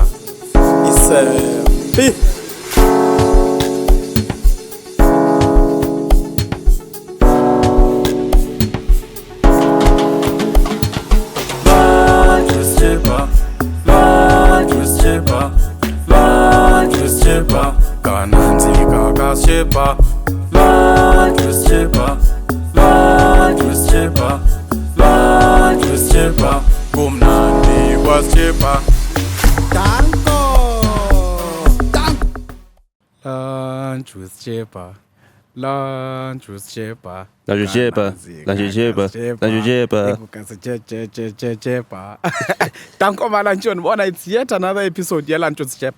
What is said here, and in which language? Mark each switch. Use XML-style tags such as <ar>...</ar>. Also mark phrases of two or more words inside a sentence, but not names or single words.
<en>It's a big lunch with Sjepa, lunch with Sjepa, lunch with Sjepa,</en> <zu>Kananzi Kaka Sjepa,</zu> <en>lunch with Sjepa. Lunch with Sjepa, lunch with Sjepa,</en> <zu>kumnandi kwa Sjepa.</zu> <en>Danko, lunch with Sjepa, lunch with Sjepa, lunch with Sjepa, lunch with Sjepa, lunch with Sjepa. Danko Malanchon, Bona, it's yet another episode. Yeah, lunch with Sjepa.</en>